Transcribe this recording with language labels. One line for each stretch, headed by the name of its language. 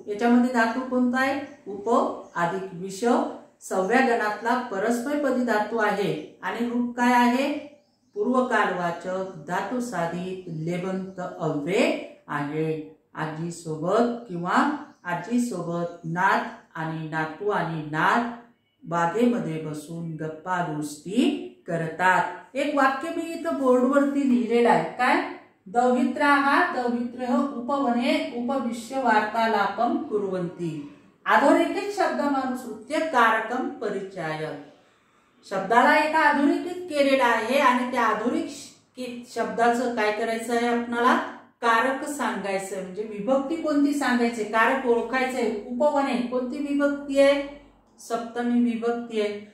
Marathi: याच्यामध्ये धातू कोणता आहे, उप अधिक विष, 6व्या गणातला परस्मैपदी धातू आहे आणि रूप काय आहे, पूर्वकालवाचक धातू साधित लेबंत अव्यय आहे. आजी सोबत किंवा आजी सोबत नात आणि नातू आणि नात बागेमध्ये बसून गप्पा गोष्टी करतात. एक वाक्य मी इथं बोर्डवरती लिहिलेलं आहे.
Sanskrit: काय, दौहित्राः दौहित्र्यः उपवने उपविश्य वार्तालापं कुर्वन्ति. अधोरेखित शब्दमानुसृत्य कारकम परिचय.
Marathi: शब्दाला एका अधोरेखित केलेला आहे आणि त्या अधोरेखित शब्दाचं काय करायचं आहे, आपल्याला कारक सांगायचं म्हणजे विभक्ती कोणती सांगायचे, कारक ओळखायचे. उपवने कोणती विभक्ती आहे, सप्तमी विभक्ती आहे.